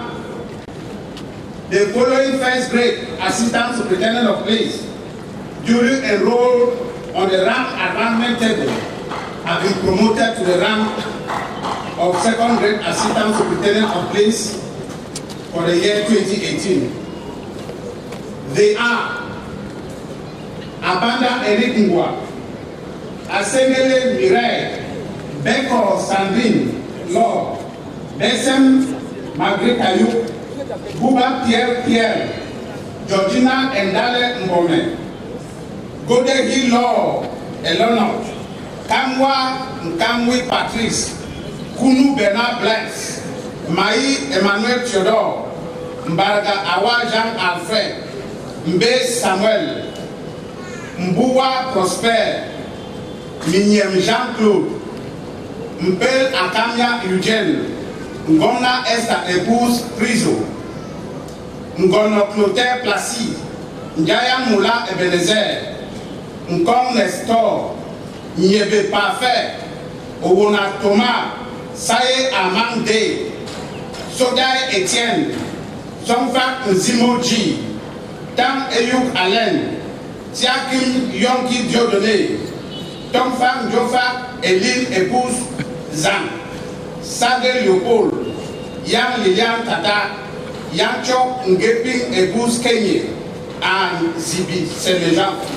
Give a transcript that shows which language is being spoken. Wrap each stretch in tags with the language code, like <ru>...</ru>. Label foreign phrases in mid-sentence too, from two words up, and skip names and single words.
<en>The following first grade assistant superintendent of police duly enrolled on the rank advancement table have been promoted to the rank of second grade assistant superintendent of police for the year 2018. They are Abanda Eric Ngwa, Asengele Mireille, Beko Sandrine Law, Besem Margaret Ayuk, Buba Pierre, Georgina Endale Mbome, Godegi Law Eleanor, Kamwa Nkamwi Patrice, Kunu Bernard Blaise, Maï Emmanuel Theodore, Mbarga Awa Jean Alfred, Mbe Samuel, Mbouwa Prosper, Minyem Jean-Claude, Mbel Akamia Eugène, Ngona Esther Épouse Priso, Ngono Clotaire Placide, Ndiaya Moula Ebenezer, Nkong Nestor, Nyebe Parfait, Owona Thomas, Saye Amande, Sodaye Etienne, Somfak Nzimoji, Tam Eyuk Allen, Tiakim Yonki Dieudonné, Tomfak Ndjofa Eline Épouse Zan, Sade Léopold, Yang Lilian Tata, Yancho Ngeping Épouse Kenye, and Zibi Senejan.</en>